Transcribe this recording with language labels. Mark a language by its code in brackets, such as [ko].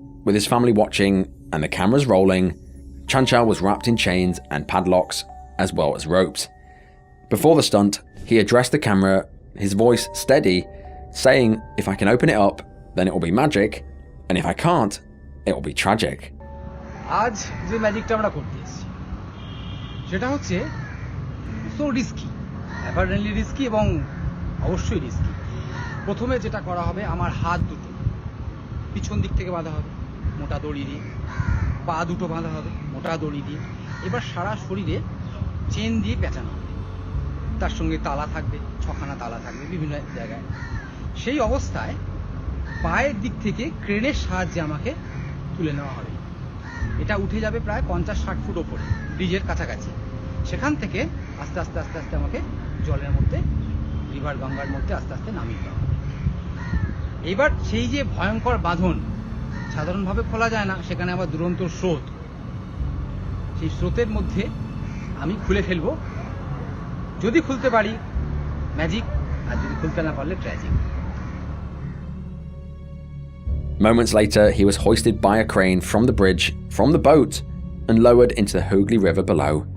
[en] with his family watching and the cameras rolling, Chan Chao was wrapped in chains and padlocks, as well as ropes. Before the stunt, he addressed the camera, his voice steady, saying, "If I can open it up, then it will be magic, and if I can't, it will be tragic." [bn] আজ যে ম্যাজিকটা আমরা করতে এসেছি সেটা হচ্ছে [en] so risky, apparently risky [bn] এবং অবশ্যই risky. প্রথমে যেটা করা হবে, আমার হাত দুটো পিছন দিক থেকে বাঁধা হবে মোটা দড়ি দিয়ে, পা দুটো বাঁধা হবে মোটা দড়ি দিয়ে, এবার সারা শরীরে চেন দিয়ে পেঁচানো হবে, তার সঙ্গে তালা থাকবে, 6খানা তালা থাকবে বিভিন্ন জায়গায়। সেই অবস্থায় পায়ের দিক থেকে ক্রেনের সাহায্যে আমাকে তুলে নেওয়া হবে। এটা উঠে যাবে প্রায় 50-60 ফুট ওপরে, ব্রিজের কাছাকাছি। সেখান থেকে আস্তে আস্তে আস্তে আস্তে আমাকে জলের মধ্যে, রিভার গঙ্গার মধ্যে আস্তে আস্তে নামিয়ে দেওয়া হবে। এইবার সেই যে ভয়ঙ্কর বাঁধন সাধারণভাবে খোলা যায় না, সেখানে আবার দুরন্ত স্রোত, সেই স্রোতের মধ্যে আমি খুলে ফেলবো। যদি খুলতে পারি ম্যাজিক, আর যদি খুলতে না পারলে tragic. [en] Moments later, he was hoisted by a crane from the bridge, from the boat, and lowered into the Hooghly River below.